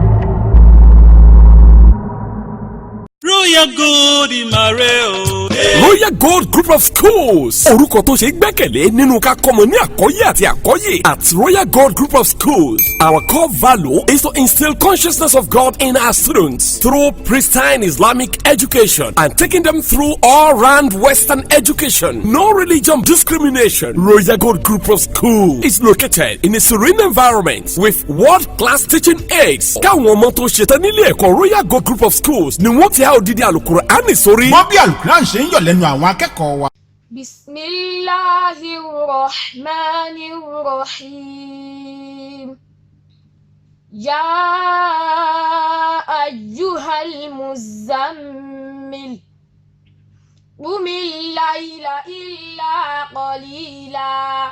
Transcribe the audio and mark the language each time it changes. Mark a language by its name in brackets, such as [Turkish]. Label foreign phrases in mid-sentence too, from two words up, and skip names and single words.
[Yoruba] Royal Gold Imare o. Royal Gold Group of Schools. Orúkọ tó ṣe gbẹ́kẹ̀lé nínú ká kọ́mọ ní àkọ́yé àti àkọ́yè. [English] At Royal Gold Group of Schools, our core value is to instill consciousness of God in our students through pristine Islamic education and taking them through all-round Western education. No religion discrimination. Royal Gold Group of Schools is located in a serene environment with world-class teaching aids. [Yoruba] Káwọn ọmọ tó ṣetán nílé ẹ̀kọ́ Royal Gold Group of Schools ni wọ́n ti há odidi Al-Qur'ani sórí. wọ́n bí Al-Qur'an ṣe ń yọ̀ lẹ́nu àwọn akẹ́kọ̀ọ́ wa. [Arabic] Bismillahirrahmanirrahim. يا أيها المزمل. قم الليل إلا قليلا.